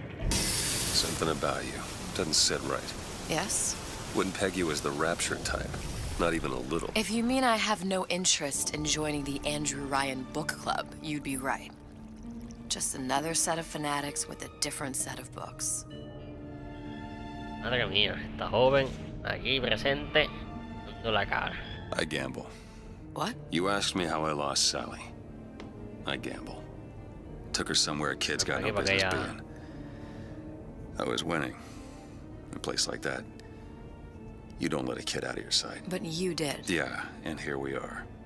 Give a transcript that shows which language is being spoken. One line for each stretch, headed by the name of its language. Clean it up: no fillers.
English: Something about you doesn't sit right. Yes? Wouldn't peg you as the rapture type. Not even a little. If you mean I have no interest in joining the Andrew Ryan book club, you'd be right. Just another set of fanatics with a different set of books.
Spanish: Madre mía, esta joven aquí presente dando la cara.
English: I gamble. What? You asked me how I lost Sally. I gamble. Took her somewhere a kid's got no business being. I was winning. In a place like that, you don't let a kid out of your sight. But you did. Yeah, and here we are.